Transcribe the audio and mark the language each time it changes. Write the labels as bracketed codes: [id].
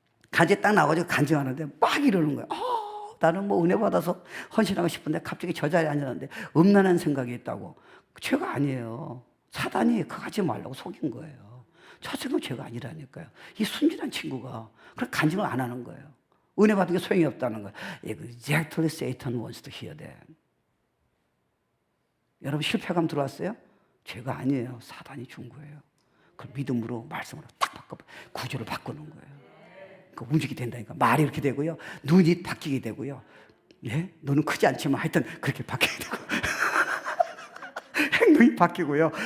[ko] 간증이 딱 나와가지고 간증하는데 막 이러는 거예요. 나는 뭐 은혜 받아서 헌신하고 싶은데 갑자기 저 자리에 앉았는데 음란한 생각이 있다고. 죄가 아니에요. 사단이 그거 하지 말라고 속인 거예요. 첫 생각은 죄가 아니라니까요. 이 순진한 친구가 그런 간증을 안 하는 거예요. 은혜 받은 게 소용이 없다는 거예요. [en] Exactly Satan wants to hear that. [ko] 여러분 실패감 들어왔어요? 죄가 아니에요. 사단이 준 거예요. 그걸 믿음으로 말씀으로 딱 구조를 바꾸는 거예요. 그 움직이게 된다니까. 말이 이렇게 되고요. 눈이 바뀌게 되고요. 예? 눈은 크지 않지만 하여튼 그렇게 바뀌게 되고 행동이 바뀌고요.